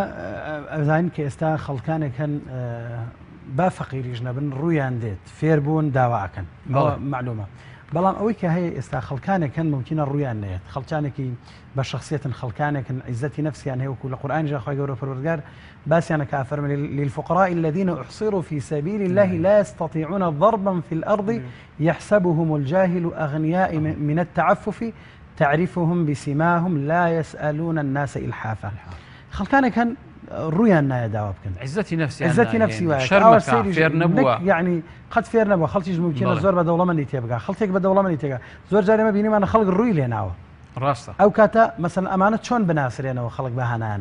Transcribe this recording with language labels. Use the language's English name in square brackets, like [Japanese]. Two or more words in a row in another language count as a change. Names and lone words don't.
[Central Kurdish] ئێمە ئەزانین کە ئێستا خەڵکانێک هەن با فەقیریش نەبن ڕوویان دێت فێربوون داواکەن معلومە بەڵام ئەوەی کە هەیە ئێستا خەڵکانێکن ممکنە ڕویان نێت خەڵکانێکی بە شخصیەتن خەڵکانێکن عیزەتی نفسیان هەیە وەکو لە قورئان جا خۆی گەورە پەروەردگار باسییانە کە فەرمێ [Arabic] للفقراء الذين احصروا في سبيل الله لا يستطيعون ضربا في الأرض يحسبهم الجاهل أغنياء من التعفف تعرفهم بسماهم لا يسألون الناس إلحافا [Central Kurdish] خەڵکانێک هەن ڕویان نایە داوا بکەن عزەتی نفسی فێر نەبووە یعنی قەت فێر نەبووە خەڵکیش ممکنە زۆر بە دەوڵەمەندی تێبگا خەڵکێک بە دەوڵەمەندی تێگا زۆر جارێمە بینیمانە خەڵک ڕووی لێناوە ڕاستە ئەو کاتە مەسەن ئەمانە چۆن بناسرێنەوە خەڵک بە هەنایان